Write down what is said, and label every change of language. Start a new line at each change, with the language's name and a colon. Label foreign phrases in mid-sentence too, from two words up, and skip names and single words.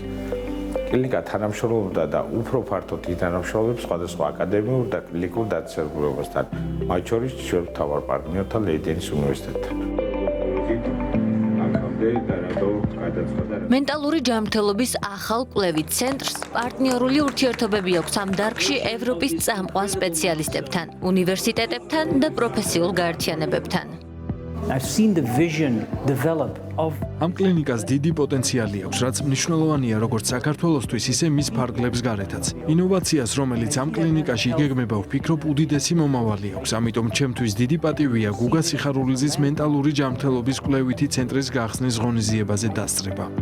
Georgian: კლინიკა თანამშრომლობდა და უფრო ფართოდ ითანამშრომლებს სხვადასხვა აკადემიურ და კლინიკურ დაწესებულებასთან, მათ შორის ჩვენს მთავარ პარტნიორთან ლეიდენის უნივერსიტეტთან. მენტალური ჯანმრთელობის ახალ კვლევით ცენტრს პარტნიორული ურთიერთობები აქვს ამ დარგში ევროპის წამყვან სპეციალისტებთან, უნივერსიტეტებთან და პროფესიულ გაერთიანებებთან.
English: I've seen the vision develop of
Georgian: ამ კლინიკას დიდი პოტენციალი აქვს, რაც მნიშვნელოვანია როგორც საქართველოსთვის, ისე მის ფარგლებს გარეთაც. ინოვაციას, რომელიც ამ კლინიკაში იგეგმება, ვფიქრობ, უდიდესი მომავალი აქვს. ამიტომ ჩემთვის დიდი პატივია გუგა სიხარულიძის მენტალური ჯანმრთელობის კვლევითი ცენტრის გახსნის ღონისძიებაზე დასწრება.